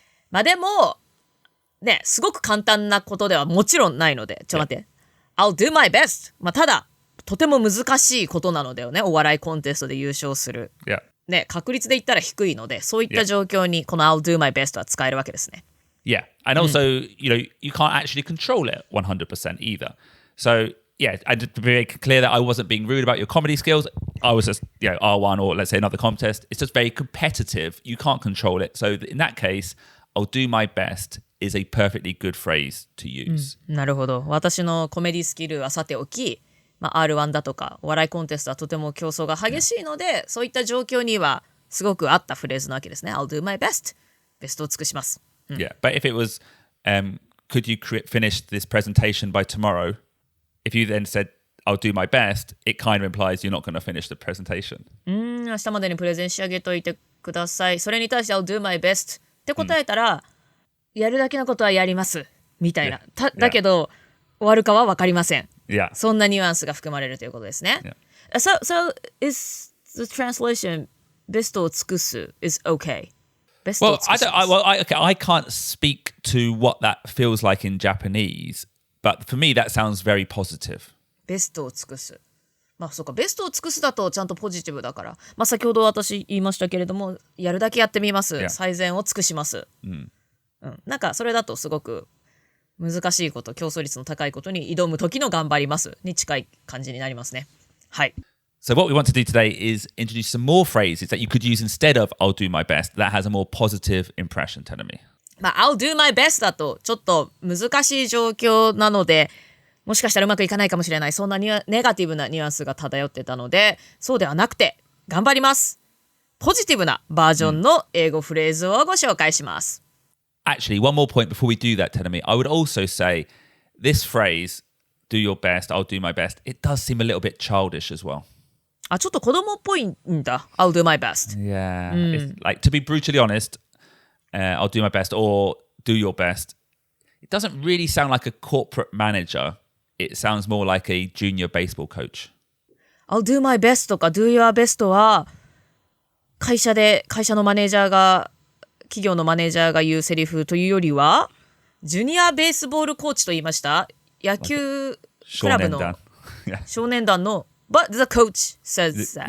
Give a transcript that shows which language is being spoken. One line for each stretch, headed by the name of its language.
Japanese: まあでも、ね、すごく簡単なことではもちろんないので、ちょっと待って。
English: I'll do my best!
Japanese: まあただ、とても難しいことなのだよね、お笑いコンテストで優勝する。
English: Yeah.
Japanese: ね、確率で言ったら低いので、そういった状況にこの
English: I'll do my best
Japanese: は使えるわけですね。
English: Yeah. And also, you can't actually control it 100% either. So, yeah, I did be very clear that I wasn't being rude about your comedy skills. I was just, R1 or let's say another contest. It's just very competitive. You can't control it. So in that case, I'll do my best is a perfectly good phrase to use.
Japanese: なるほど。私のコメディスキルはさておき、R1 だとかお笑いコンテストはとても競争が激しいので、そういった状況にはすごく合ったフレーズなわけですね。
English: I'll do my best.
Japanese: ベストを尽くします。
English: Yeah, but if it was, could you finish this presentation by tomorrow? If you then said, I'll do my best, it kind of implies you're not going to finish the presentation.
Japanese: 明日までにプレゼン仕上げといてください。それに対して
English: I'll do my best
Japanese: って答えたら、やるだけのことはやりますみたいな。だけど、終わるかは分かりません。
English: Yeah.
Japanese: そんなニュアンスが含まれるということですね。
English: Yeah. So is the translation
Japanese: ベストを尽くす
English: is okay?Well, I can't speak to what that feels like in Japanese, but for me that sounds very positive.
Japanese: ベストを尽くす。そうか、ベストを尽くすだとちゃんとポジティブだから。先ほど私言いましたけれども、やるだけやってみます。
English: Yeah.
Japanese: 最善を尽くします。なんかそれだとすごく難しいこと、競争率の高いことに挑む時の頑張りますに近い感じになりますね。はい。
English: So what we want to do today is introduce some more phrases that you could use instead of I'll do my best that has a more positive impression, Tenemi. I'll do my best
Japanese: だとちょっと難しい状況なので、もしかしたらうまくいかないかもしれない。そんなネガティブなニュアンスが漂ってたので、そうではなくて、頑張ります。ポジティブなバージョンの英語フレーズをご紹介します。
English: Actually, one more point before we do that, Tenemi. I would also say this phrase, do your best, I'll do my best, it does seem a little bit childish as well.
Japanese: ちょっと子供っぽいんだ。
English: I'll do my best. Yeah. Like, to be brutally honest, I'll do my best or do your best. It doesn't really sound like a corporate manager. It sounds more like a junior baseball coach. I'll do my best
Japanese: とか
English: do your best
Japanese: は会社のマネージャーが企業のマネージャーが言うセリフというよりはジュニアベースボールコーチと言いました。野球クラブの少年団の
English: But the coach says that.